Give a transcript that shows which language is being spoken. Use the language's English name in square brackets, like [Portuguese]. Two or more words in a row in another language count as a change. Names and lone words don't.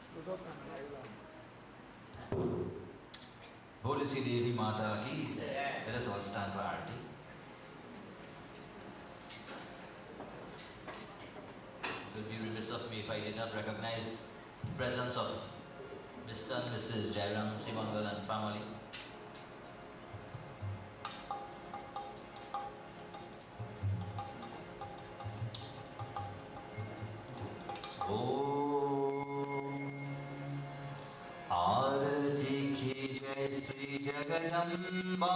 [Hindi] बोले सी देवी माता की [English] let us all stand for Aarti. It would be remiss of me if I did not recognize the presence of Mr. and Mrs. Jairam Simangal and family. [Hindi] आरती की जय श्री जगदम्बा